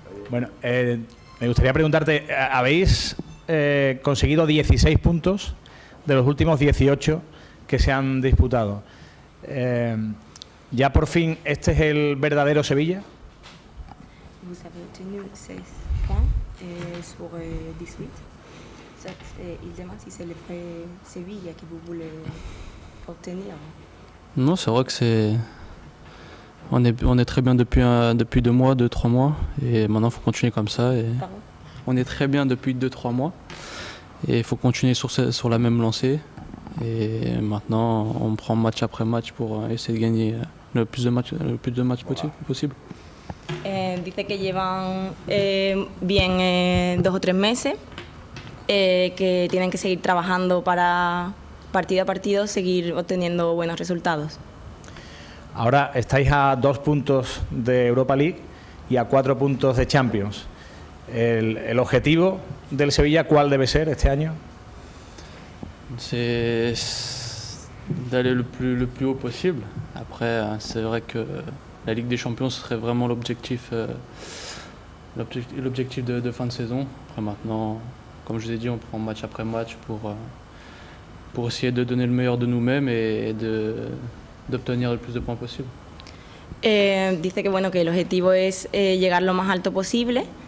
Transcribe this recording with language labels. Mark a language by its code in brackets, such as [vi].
[es] Bueno, me gustaría preguntarte, ¿habéis conseguido 16 puntos de los últimos 18 que se han disputado? ¿Ya por fin este es el verdadero Sevilla? [fr] Vous avez obtenu 16 points sur 18. Il demande si c'est le vrai Sevilla que vous voulez obtenir. Non, c'est vrai que on est très bien depuis 2 mois, 2-3 mois, et maintenant il faut continuer comme ça. Pardon? On est très bien depuis 2-3 mois, et il faut continuer sur la même lancée. Et maintenant, on prend match après match pour essayer de gagner le plus de matchs possible. [es] Dice que llevan bien 2 o 3 meses, que tienen que seguir trabajando para partido a partido seguir obteniendo buenos resultados. Ahora estáis a 2 puntos de Europa League y a 4 puntos de Champions. ¿El objetivo del Sevilla cuál debe ser este año? [fr] C'est d'aller le plus haut possible. Après, c'est vrai que la Ligue des Champions serait vraiment l'objectif de fin de saison. Après maintenant, comme je vous ai dit, on prend match après match pour essayer de donner le meilleur de nous-mêmes et d'obtenir le plus de points possible. [es] Dice que bueno, que el objetivo es llegar lo más alto posible.